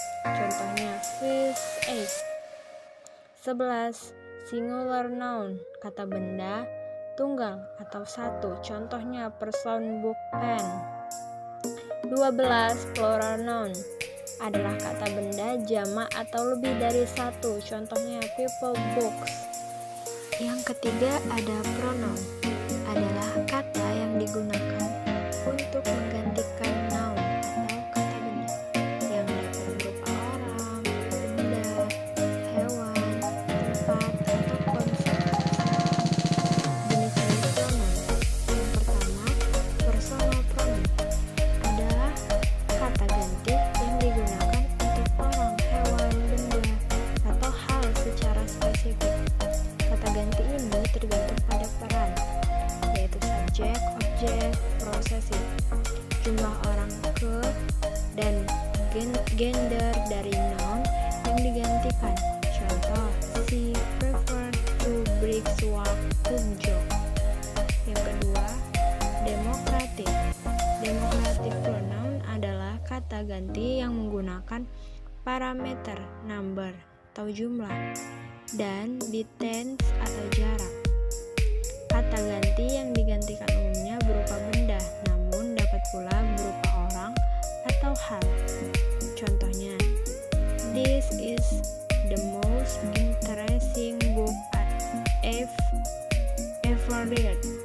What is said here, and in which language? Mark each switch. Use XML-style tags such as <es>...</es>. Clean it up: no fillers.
<id>Contohnya fish, egg. 11, singular noun, kata benda tunggal atau satu. Contohnya person, book, pen. 12, plural noun adalah kata benda jamak atau lebih dari satu. Contohnya people, books. Yang ketiga ada pronoun, adalah kata yang digunakan untuk menggantikan noun atau kata benda yang dapat berupa orang, benda, hewan, tempat, atau konsep. Jenis-jenis pronoun. Yang pertama, personal pronoun adalah kata ganti yang digunakan untuk orang, hewan, benda, atau hal secara spesifik. Kata ganti ini tergantung pada peran, yaitu subjek, objek, possessive, jumlah orang dan gender dari noun yang digantikan. Contoh,</id> <en>she preferred to walk to jog.</en> <id>Yang kedua, democratic. Democratic pronoun adalah kata ganti yang menggunakan parameter number atau jumlah dan distance atau jarak. Kata ganti yang digantikan umumnya berupa benda, namun dapat pula berupa orang atau hal. Contohnya,</id> <en>this is the most interesting book I've ever read.</en>